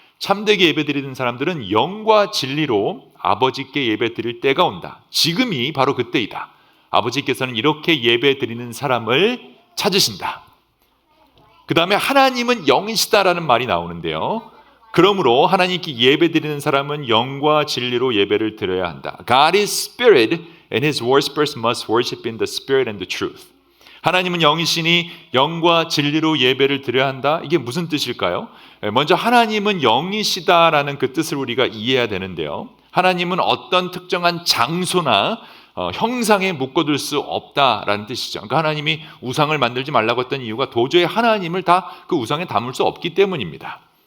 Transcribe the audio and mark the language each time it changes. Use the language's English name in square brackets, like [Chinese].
[Korean] 참되게 예배드리는 사람들은 영과 진리로 아버지께 예배드릴 때가 온다. 지금이 바로 그때이다. 아버지께서는 이렇게 예배드리는 사람을 찾으신다. 그 다음에 하나님은 영이시다라는 말이 나오는데요. 그러므로 하나님께 예배드리는 사람은 영과 진리로 예배를 드려야 한다. [English] God is spirit and his worshippers must worship in the spirit and the truth. [Korean] 하나님은 영이시니 영과 진리로 예배를 드려야 한다. 이게 무슨 뜻일까요? 먼저 하나님은 영이시다라는 그 뜻을 우리가 이해해야 되는데요. 하나님은 어떤 특정한 장소나 형상에 묶어둘 수 없다라는 뜻이죠. 그러니까 하나님이 우상을 만들지 말라고 했던 이유가 도저히 하나님을 다 그 우상에 담을 수 없기 때문입니다.